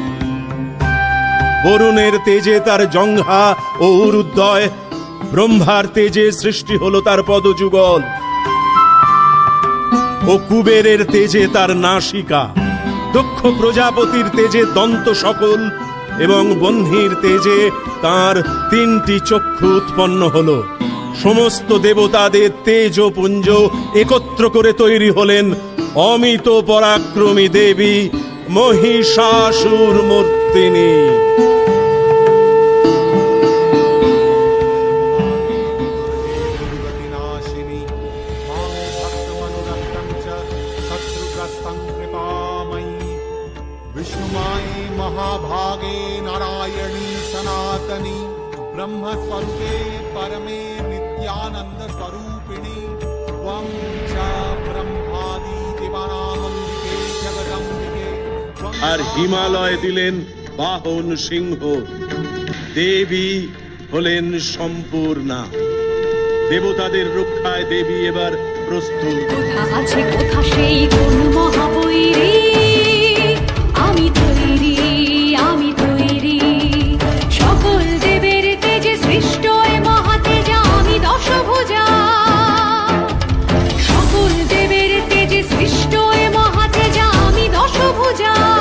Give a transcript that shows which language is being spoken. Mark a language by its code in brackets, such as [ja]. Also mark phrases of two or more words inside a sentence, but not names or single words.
[bn] বরুণের তেজে তার জঙ্ঘা ও উরুদ্বয়, ব্রহ্মার তেজে সৃষ্টি হলো তার পদযুগল, ও কুবেরের তেজে তার নাসিকা, দক্ষ প্রজাপতির তেজে দন্ত সকল, এবং বহ্নির তেজে তার 3টি চক্ষু উৎপন্ন হলো। সমস্ত দেবতাদের তেজ ও পুঞ্জ একত্র করে তৈরি হলেন অমিত পরাক্রমী দেবী মহিষাসুর মর্দিনী। [sa] नाशिनी मां भक्तमनुरक्तं च शत्रुग्रस्तं कृपामयी विष्णुमायी महाभागे नारायणी सनातनी ब्रह्मस्वरूपे परमे नित्यानन्दस्वरूपिणी त्वं च ब्रह्मादि देवानामम्बिके जगदम्बिके त्वं [bn] আর হিমালয় দিলেন বাহন সিংহ, দেবী হলেন সম্পূর্ণা। দেবতাদের রক্ষায় দেবী এবার প্রস্তুত। কোথা আছে কোথা সেই কোন মহাবৈরী, আমি তৈরি আমি তৈরি, সকল দেবের তেজে সৃষ্ট এ মহাতেজা আমি দশভুজা, সকল দেবের তেজে সৃষ্ট এ মহাতেজা আমি দশভুজা।